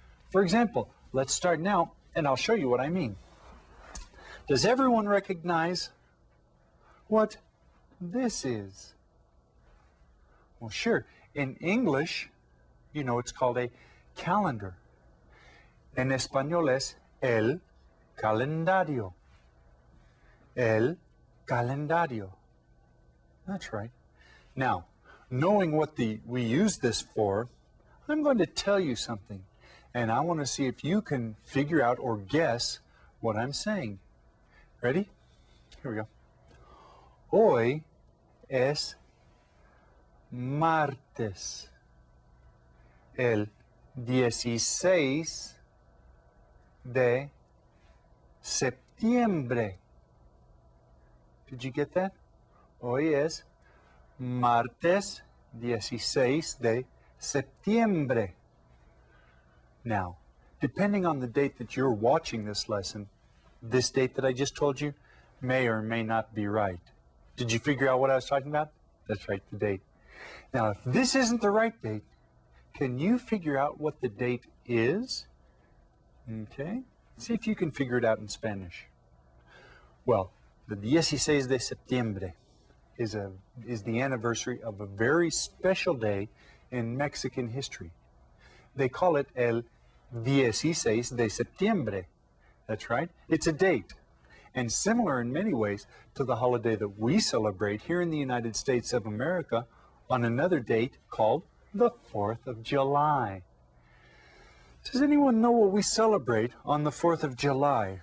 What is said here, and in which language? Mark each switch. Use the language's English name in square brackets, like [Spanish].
[English] For example, let's start now, and I'll show you what I mean. Does everyone recognize what this is? Well, sure. In English, you know, it's called a calendar. [Spanish] En español es el calendario. El calendario. [English] That's right. Now, knowing what we use this for, I'm going to tell you something. And I want to see if you can figure out or guess what I'm saying. Ready? Here we go. [Spanish] Hoy es martes. El 16 de septiembre. [English] Did you get that? [Spanish] Hoy es martes 16 de septiembre. [English] Now, depending on the date that you're watching this lesson, this date that I just told you may or may not be right. Did you figure out what I was talking about? That's right, the date. Now, if this isn't the right date, can you figure out what the date is? Okay, see if you can figure it out in Spanish. Well, the 16 de septiembre is the anniversary of a very special day in Mexican history. They call it el 16 de septiembre. That's right, it's a date, and similar in many ways to the holiday that we celebrate here in the United States of America on another date called the 4th of July. Does anyone know what we celebrate on the 4th of July?